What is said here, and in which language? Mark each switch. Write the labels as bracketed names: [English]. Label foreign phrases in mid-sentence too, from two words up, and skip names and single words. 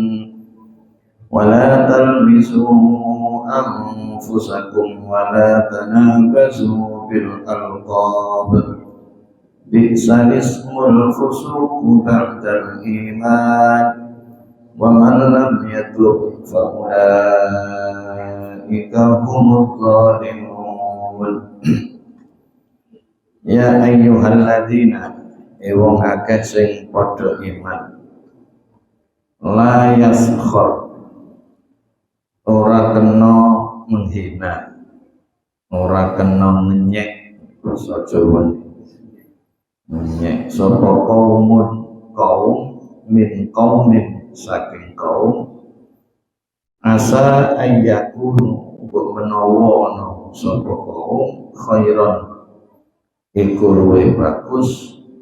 [Arabic] ولا تلمزوا أنفسكم ولا تنابزوا بالألقاب بئس الاسم الفسوق بعد الإيمان ومن لم يتب فأولئك هم الظالمون. يا أيها الذين, [Javanese] wong akeh sing padha iman, [Arabic] لا يسخر, [Javanese] ora kena menghina, ora kena ngenyek, basa Jawa ngenyek sapa kaum [Arabic] من قوم, [Javanese] saking kaum [Arabic] عسى أن يكونوا, [Javanese] mbok menawa ana sapa kaum khairan iku luwih bagus,